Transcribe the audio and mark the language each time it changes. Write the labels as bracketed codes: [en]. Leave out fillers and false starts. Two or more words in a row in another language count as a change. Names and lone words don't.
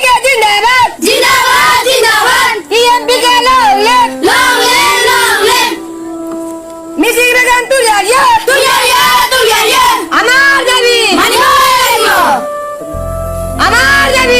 [hi] जिंदाबाद जिंदाबाद जिंदाबाद [en] EMPK long live long live long live [as] মিছিল বেগম তুলিয়া তুলিয়া আমার দাবি মানিব লাগিব আমার দাবি